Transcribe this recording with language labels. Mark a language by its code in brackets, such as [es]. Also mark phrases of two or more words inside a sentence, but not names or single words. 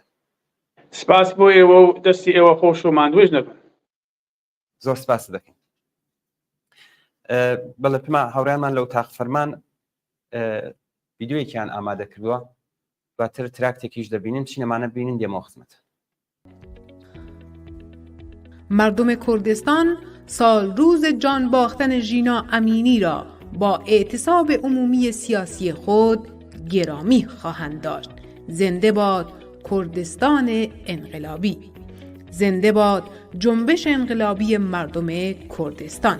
[ckb] سپاس بۆ ئێوە و دەستی ئێوە خۆش و ماندوێژ نەبن. زۆر سپاس دەکەین. بەڵێ پما هاوڕیانمان لەو تاق فەرمان ڤیدیۆیەکیان ئامادە کردووە دواتر تراکتێکیش دەبینین چینەمانە بینین دێمەوە خزمەت. [fa] مردم کردستان سال روز جان باختن ژینا امینی را با اعتصاب عمومی سیاسی خود گرامی خواهند داشت. زنده باد کردستان انقلابی، زنده باد جنبش انقلابی مردم کردستان.